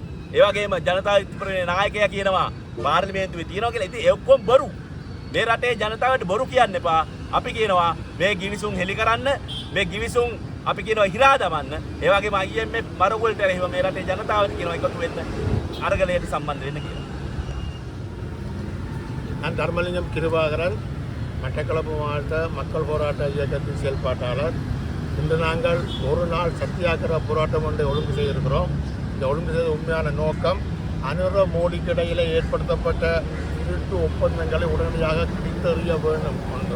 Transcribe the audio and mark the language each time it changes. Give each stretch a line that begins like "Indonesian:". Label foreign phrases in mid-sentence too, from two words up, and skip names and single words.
Sinhala: ඒ වගේම ජනතා විප්ලවයේ නායකයා කියනවා පාර්ලිමේන්තුවේ තියනවා කියලා. ඉතින් ඒ ඔක්කොම බොරු. මේ රටේ ජනතාවට බොරු කියන්න එපා. අපි කියනවා මේ ගිවිසුම් හෙලි කරන්න, මේ ගිවිසුම් අපි කියනවා හිරා දමන්න. ඒ වගේම IMF මරගොල්ට රැහිව මේ රටේ ජනතාවට කියනවා එකතු වෙන්න අරගලයට සම්බන්ධ වෙන්න කියලා.
Tamil: நான் தர்மலிங்கம் கிருபாகரன், மட்டக்களப்பு மாவட்ட மக்கள் போராட்ட இயக்கத்தின் செயல்பாட்டாளர். இன்று நாங்கள் ஒரு நாள் சத்தியாகிரக போராட்டம் ஒன்றை ஒழுங்கு செய்திருக்கிறோம். இந்த ஒழுங்கு செய்த உண்மையான நோக்கம் அனுர மோடிக்கு இடையில் ஏற்படுத்தப்பட்ட திருட்டு ஒப்பந்தங்களை உடனடியாக கிழித்தெறிய வேண்டும் ஒன்று.